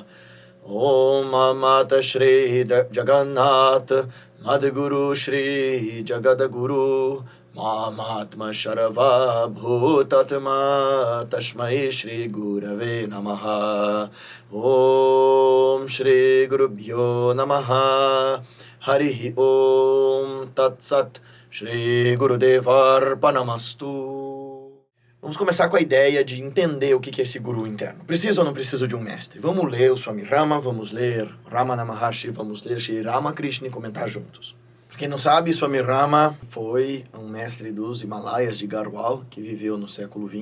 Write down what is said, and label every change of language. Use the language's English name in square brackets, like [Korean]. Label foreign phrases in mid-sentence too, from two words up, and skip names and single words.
[Sanskrit] Om Amata Shri Jagannath, Madhguru Shri Jagadaguru, Mahatma Sharava Bhutatma, Tashmai Shri Gurave Namaha. Om Shri Gurubhyo Namaha. Harihi Om Tat Sat Shri Gurudevarpanamastu. [Portuguese] Vamos começar com a ideia de entender o que é esse Guru interno. Preciso ou não preciso de um mestre? Vamos ler o Swami Rama, vamos ler Ramana Maharshi, vamos ler Shri Ramakrishna e comentar juntos. Para quem não sabe, Swami Rama foi um mestre dos Himalaias de Garhwal, que viveu no século XX.